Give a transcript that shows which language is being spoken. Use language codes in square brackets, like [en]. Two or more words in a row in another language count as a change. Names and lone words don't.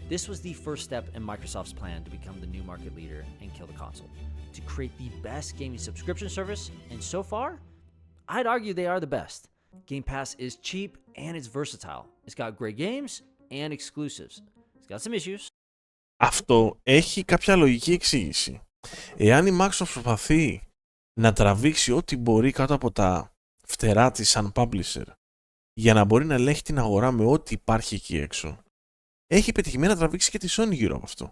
[en] This was the first step in Microsoft's plan to become the new market leader and kill the console, to create the best gaming subscription service, and so far, I'd argue they are the best. Game Pass is cheap and it's versatile. It's got great games and exclusives. It's got some issues. [el] Αυτό έχει κάποια λογική εξήγηση. Εάν η Microsoft προσπαθεί να τραβήξει ό,τι μπορεί κάτω από τα φτερά της σαν publisher για να μπορεί να ελέγχει την αγορά με ό,τι υπάρχει εκεί έξω, έχει πετυχημένο να τραβήξει και τη Sony γύρω από αυτό.